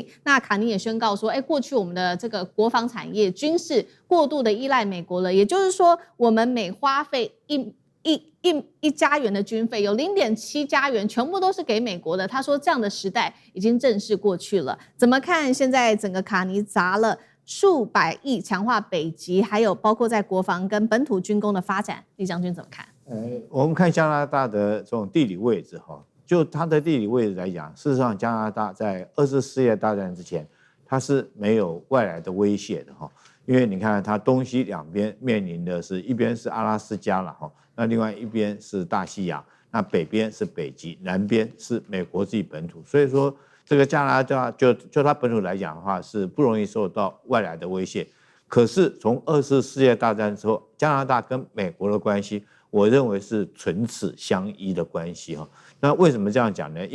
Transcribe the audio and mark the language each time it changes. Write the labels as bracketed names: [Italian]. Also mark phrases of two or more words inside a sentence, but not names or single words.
[Chinese] 那卡尼也宣告說，過去我們的這個國防產業軍事過度的依賴美國了，也就是說，我們每花費一加元的軍費，有0.7加元全部都是給美國的。他說這樣的時代已經正式過去了。怎麼看現在整個卡尼砸了數百億強化北極，還有包括在國防跟本土軍工的發展，李將軍怎麼看？我們看加拿大的這種地理位置就它的地理位置來講，事實上加拿大在2次世界大戰之前，它是沒有外來的威脅的因為你看它東西兩邊面臨的是一邊是阿拉斯加了那另外一邊是大西洋，那北邊是北極，南邊是美國自己本土，所以說。這個加拿大就它本土來講的話，是不容易受到外來的威脅。可是從2次世界大戰之後，加拿大跟美國的關係，我認為是唇齒相依的關係那為什麼這樣講呢？